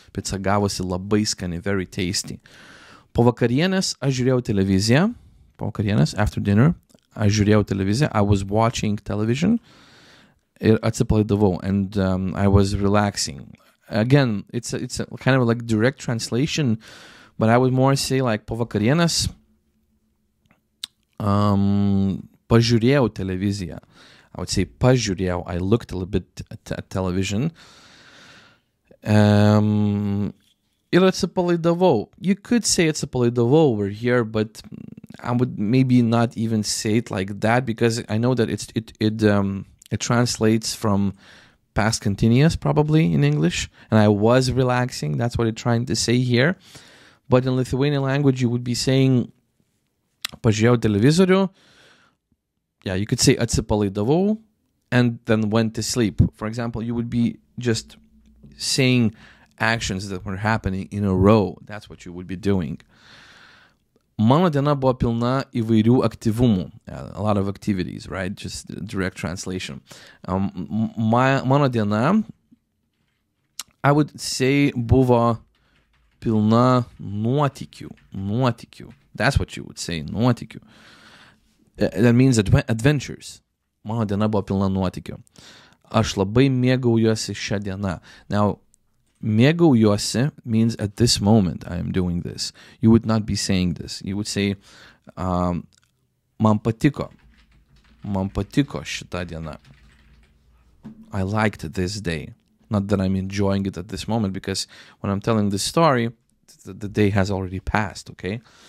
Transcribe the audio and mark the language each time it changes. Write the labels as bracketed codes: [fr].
[lt] Pizza gavosi labai skani, [en] very tasty. [lt] Po vakarienės aš žiūrėjau televiziją. Po vakarienės, [en] after dinner, [lt] aš žiūrėjau televiziją. [en] I was watching television. [lt] Ir atsipalaidavau, [en] and I was relaxing. Again, it's a kind of like direct translation, but I would more say like [lt] po vakarienės pažiūrėjau televiziją. [en] I would say pažiūrėjau. I looked a little bit at television. [lt] Ir atsipalaidavau. [en] You could say atsipalaidavau over here, but I would maybe not even say it like that because I know that it translates from past continuous probably in English, and I was relaxing. That's what it's trying to say here. But in Lithuanian language, you would be saying [lt] pažiūrėjau televizorių. [en] Yeah, you could say atsipalaidavau and then went to sleep. For example, you would be just saying actions that were happening in a row. That's what you would be doing. [lt] Mano diena buvo pilna įvairių aktyvumų. [en] A lot of activities, right? Just direct translation. [lt] Mano diena, [en] I would say, [lt] buvo pilna nuotykių. Nuotykių. [en] That's what you would say, nuotykių. That means adventures. [lt] Mano diena buvo pilna nuotykių. Aš labai mėgaujuosi šią dieną. [en] Now, mėgaujuosi means at this moment I am doing this. You would not be saying this. You would say, man patiko. [lt] Man patiko šita diena. [en] I liked this day. Not that I'm enjoying it at this moment, because when I'm telling this story, the day has already passed, okay?